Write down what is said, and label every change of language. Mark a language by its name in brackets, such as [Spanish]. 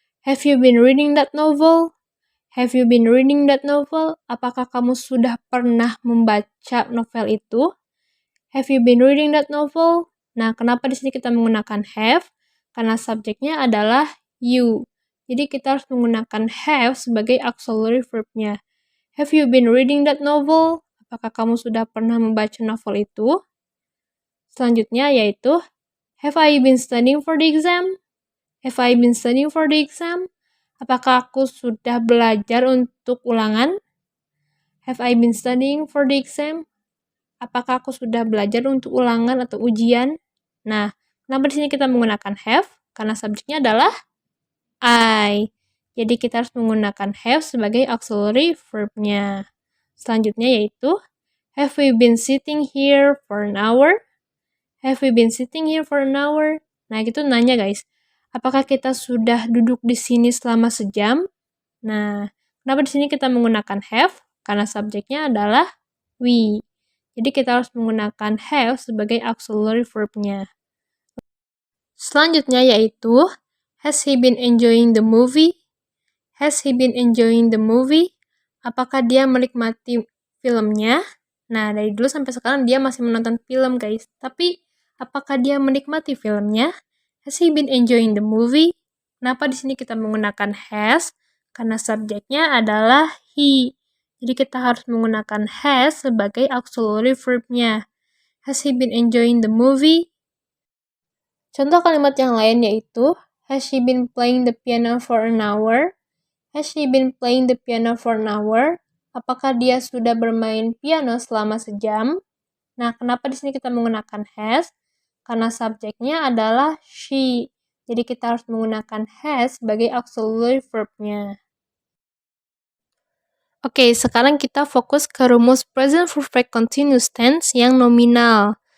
[English] Have you been reading that novel? Have you been reading that novel? [Indonesian] Apakah kamu sudah pernah membaca novel itu? [English] Have you been reading that novel? [Indonesian] Nah, kenapa di sini kita menggunakan have? Karena subjeknya adalah you. Jadi kita harus menggunakan have sebagai auxiliary verb-nya. [English] Have you been reading that novel? [Indonesian] Apakah kamu sudah pernah membaca novel itu? Selanjutnya yaitu [English] have I been studying for the exam? Have I been studying for the exam? [Indonesian] Apakah aku sudah belajar untuk ulangan? [English] Have I been studying for the exam? [Indonesian] Apakah aku sudah belajar untuk ulangan atau ujian? Nah, kenapa di sini kita menggunakan have? Karena subjeknya adalah I. Jadi kita harus menggunakan have sebagai auxiliary verb-nya. Selanjutnya yaitu [English] have we been sitting here for an hour? Have we been sitting here for an hour? [Indonesian] Nah, itu nanya guys. Apakah kita sudah duduk di sini selama sejam? Nah, kenapa di sini kita menggunakan have? Karena subjeknya adalah we. Jadi kita harus menggunakan have sebagai auxiliary verb-nya. Selanjutnya yaitu, [English] has he been enjoying the movie? Has he been enjoying the movie? [Indonesian] Apakah dia menikmati filmnya? Nah, dari dulu sampai sekarang dia masih menonton film guys. Tapi, apakah dia menikmati filmnya? [English] Has he been enjoying the movie? [Indonesian] Kenapa di sini kita menggunakan has? Karena subjeknya adalah he. Jadi kita harus menggunakan has sebagai auxiliary verb-nya. [English] Has he been enjoying the movie? [Indonesian] Contoh kalimat yang lain yaitu, [English] has she been playing the piano for an hour? Has she been playing the piano for an hour? [Indonesian] Apakah dia sudah bermain piano selama sejam? Nah, kenapa di sini kita menggunakan has? Karena subjeknya adalah she. Jadi kita harus menggunakan has sebagai auxiliary verb-nya. Oke, sekarang kita fokus ke rumus present perfect continuous tense yang nominal.